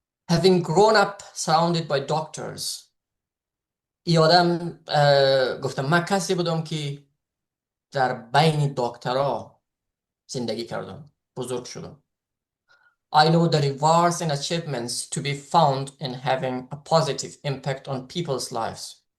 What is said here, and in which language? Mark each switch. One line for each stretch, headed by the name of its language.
English: Having grown up surrounded by doctors.
Persian: ای آدم گفتم من کسی بودم که در بین دکترها زندگی کردم، بزرگ شدم.
English: I know the rewards and achievements to be found in having a positive impact on people's lives.